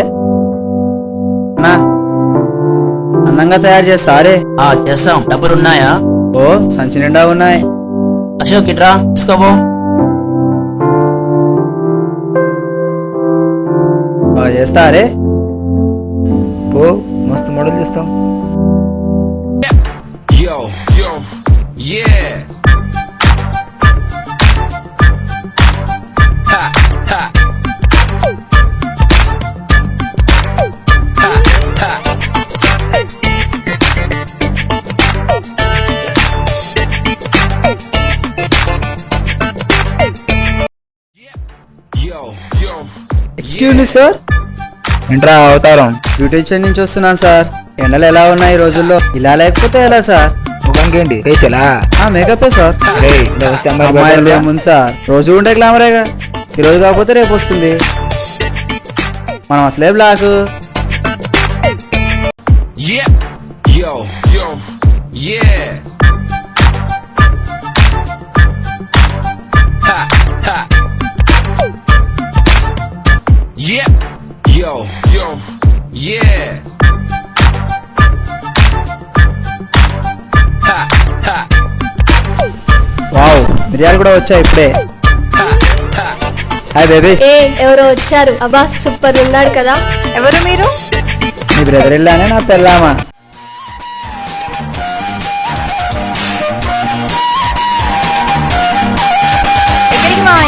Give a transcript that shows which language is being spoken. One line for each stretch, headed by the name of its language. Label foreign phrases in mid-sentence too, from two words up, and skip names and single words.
Telugu: నా అందంగా తయారు చేస్తారే. చేస్తాం. డబ్బులు ఉన్నాయా? ఓ సంచి నిండా ఉన్నాయి. అశోక్ ఇట్రా తీసుకోపో. బాగా చేస్తారే. పో, మస్తు మోడల్ చేస్తాం.
English: Yo, yeah. Ha, ha. Ha, ha. Yo. excuse me sir,
Telugu: ఏంట్రా అవతారం? బ్యూటిషియన్ నుంచి వస్తున్నాను సార్. ఎండలు ఎలా ఉన్నాయి ఈ రోజుల్లో? ఇలా లేకపోతే ఎలా సార్? ముఖానికి ఏంటి ఫేషియలా? మేకపే సార్. రేయ్, ఇలా వస్తే అమ్మాయిలు అమ్మాయిలు భయపడరా? ఏముంది సార్, రోజు ఉండే గ్లామరేగా. ఈ రోజు కాకపోతే రేపు వస్తుంది. మనం అసలే బ్లాక్.
English: Yeah. Yo, yeah. Ha, ha. Yeah. Yo, yeah. Ha, ha.
Telugu: వావ్, మిరియాలు కూడా వచ్చాయి ఇప్పుడే.
English: hi baby.
Telugu: ఏ ఎవరో వచ్చారు. అబ్బా సూపర్ ఉన్నాడు కదా. ఎవరు మీరు? నీ బ్రదర్ ఇల్లానే నా పెళ్ళామా. ఎక్కడికి మావయ్య?